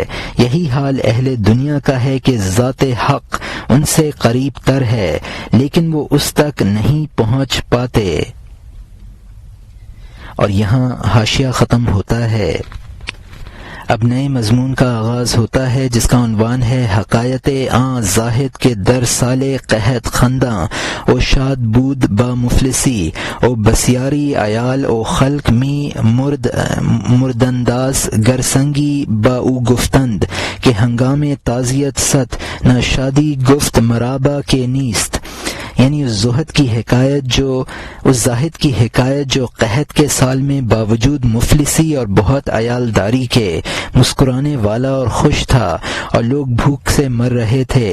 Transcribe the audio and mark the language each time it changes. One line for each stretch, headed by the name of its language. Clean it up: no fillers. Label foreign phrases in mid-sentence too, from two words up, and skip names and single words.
Urdu: یہی حال اہل دنیا کا ہے کہ ذات حق ان سے قریب تر ہے لیکن وہ اس تک نہیں پہنچ پاتے۔ اور یہاں حاشیہ ختم ہوتا ہے۔ اب نئے مضمون کا آغاز ہوتا ہے جس کا عنوان ہے،
Persian: حکایت آن زاہد کے در سالے قحط خنداں او شاد بود با مفلسی او بسیاری عیال او خلق می مردنداز گرسنگی با او گفتند کہ ہنگام تعزیت ست نہ شادی گفت مرابا کے نیست۔
Urdu: یعنی اس زاہد کی حکایت جو قحط کے سال میں باوجود مفلسی اور بہت عیالداری کے مسکرانے والا اور خوش تھا اور لوگ بھوک سے مر رہے تھے۔